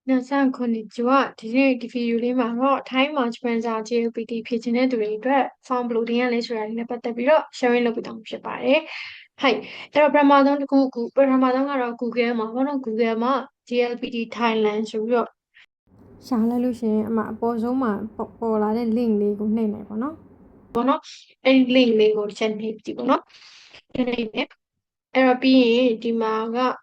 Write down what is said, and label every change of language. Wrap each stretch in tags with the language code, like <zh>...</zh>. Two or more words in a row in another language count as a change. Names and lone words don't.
<ja>皆さん、こんにちは。</ja> <my>ဒီနေ့ဒီဗီဒီယိုလေးမှာတော့</my> <en>Time Management</en> <my>JLPT ဖြည့်ချင်တဲ့သူတွေအတွက်</my> <en>form loading</en> <my>ရလဲဆိုတာလေးနဲ့ပတ်သက်ပြီးတော့ sharing လုပ်ပေးသွားမှာဖြစ်ပါတယ်။ဟုတ်။အဲ့တော့ပထမဆုံးကတော့ Google မှာပေါ့နော် Google မှာ JLPT Thailand ဆိုပြီးတော့ရှာလိုက်လို့ရှိရင်အပေါ်ဆုံးမှာပေါ်လာတဲ့ link လေးကိုနှိပ်လိုက်ပေါ့နော်။အဲ့ဒီ link လေးကိုတစ်ချက်နှိပ်ကြည့်ပေါ့နော်။နှိပ်မယ်။အဲ့တော့ပြီးရင်ဒီမှာက</my>